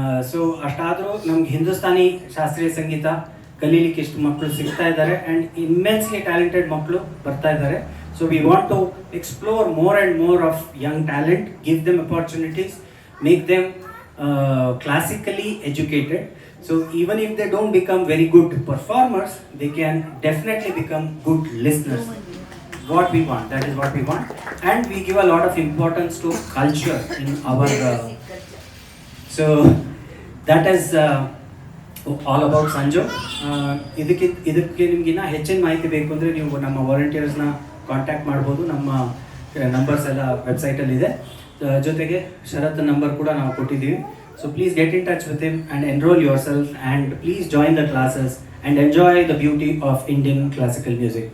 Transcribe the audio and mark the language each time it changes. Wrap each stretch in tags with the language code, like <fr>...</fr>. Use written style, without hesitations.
<kn>So ಅಷ್ಟಾದರೂ ನಮ್ಗೆ ಹಿಂದೂಸ್ತಾನಿ ಶಾಸ್ತ್ರೀಯ ಸಂಗೀತ ಕಲೀಲಿಕ್ಕೆ ಇಷ್ಟು ಮಕ್ಕಳು ಸಿಗ್ತಾ ಇದ್ದಾರೆ</kn> <en>and immensely talented</en> <kn>ಮಕ್ಕಳು ಬರ್ತಾ ಇದ್ದಾರೆ.</kn> <en>So we want to explore more and more of young talent, give them opportunities, make them classically educated. So even if they don't become very good performers, they can definitely become good listeners. What we want, that is what we want, and we give a lot of importance to culture in our so that is all about Sanjo.</en> <kn>ಇದಕ್ಕೆ ನಿಮಗಿನ್ನ ಹೆಚ್ಚಿನ ಮಾಹಿತಿ ಬೇಕು ಅಂದರೆ ನೀವು ನಮ್ಮ ವಾಲಂಟಿಯರ್ಸ್ನ contact ಮಾಡ್ಬೋದು. ನಮ್ಮ numbers ಎಲ್ಲ ವೆಬ್ಸೈಟಲ್ಲಿದೆ. ಜೊತೆಗೆ ಶರತ್ ನಂಬರ್ ಕೂಡ ನಾವು ಕೊಟ್ಟಿದ್ದೀವಿ.</kn> <en>So please get in touch with him and enrol yourself and please join the classes and enjoy the beauty of Indian classical music.</en>